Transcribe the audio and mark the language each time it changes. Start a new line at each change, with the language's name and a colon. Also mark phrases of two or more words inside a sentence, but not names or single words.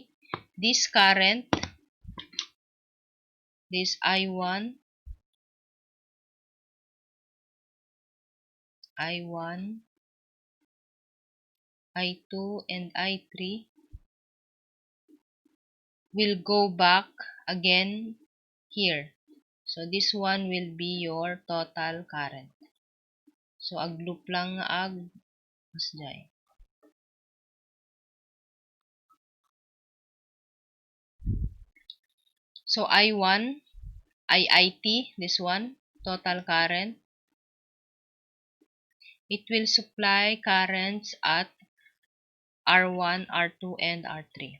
English: This current, this I1, I1, I2, and I3 will go back again here. So, this one will be your total current.
Iloko: So, ag-loop lang nga masday.
English: So, I1, IT, this one, total current. It will supply currents at R1, R2, and R3.